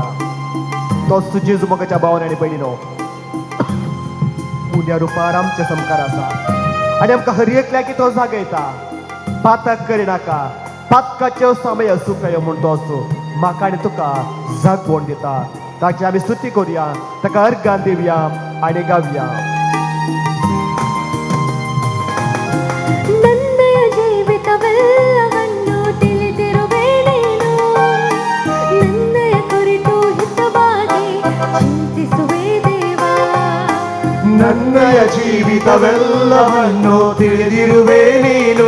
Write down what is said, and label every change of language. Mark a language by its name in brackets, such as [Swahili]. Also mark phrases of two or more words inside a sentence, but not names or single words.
[Konkani] तोच जेजू मोगाच्या भावान आनी बहिणीनो, पुण्या रुपार आमच्या समकार आसा आनी आमकां हर एकल्याक तो जागयता. पाताक करिनाका, पातकाच्यो समय सुखय म्हूण तोच म्हाका आनी तुका जागवण दिता. ताची आमी स्तुती करुया, ताका अर्गां दिवया आनी गावया. [Kannada] ನನ್ನಯ ಜೀವಿತವೆಲ್ಲವನ್ನು ತಿಳಿದಿರುವೆ ನೀನು. ನನ್ನಯ ಕುರಿತು ಹಿತವಾಗಿ ಚಿಂತಿಸುವೆ ದೇವಾ. ನನ್ನಯ ಜೀವಿತವೆಲ್ಲವನ್ನು ತಿಳಿದಿರುವೆ ನೀನು.